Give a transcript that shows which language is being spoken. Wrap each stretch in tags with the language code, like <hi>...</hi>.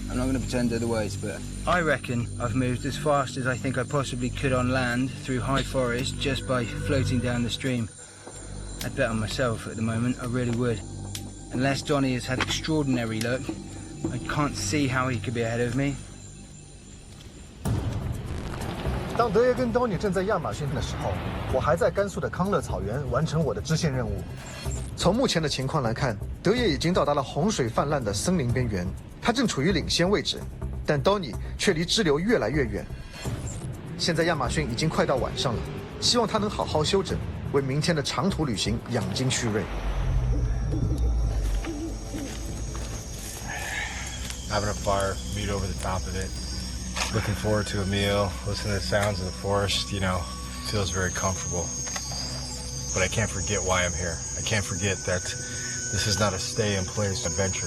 <en>I'm not going to pretend otherwise, but I reckon I've moved as fast as I think I possibly could on land through high forest just by floating down the stream. I'd bet on myself at the moment, I really would. Unless Donny has had extraordinary luck, I can't see how he could be ahead of me.</en> <zh>当德爷跟 Donny 正在亚马逊的时候，我还在甘肃的康乐草原完成我的支线任务。从目前的情况来看，德爷已经到达了洪水泛滥的森林边缘，他正处于领先位置，但 Donny 却离支流越来越远。现在亚马逊已经快到晚上了，希望他能好好休整，为明天的长途旅行养精蓄锐。</zh> <en>Having a fire, meat over the top of it. Looking forward to a meal, listening to the sounds of the forest, you know, feels very comfortable. But I can't forget why I'm here. I can't forget that this is not a stay-in-place adventure.</en>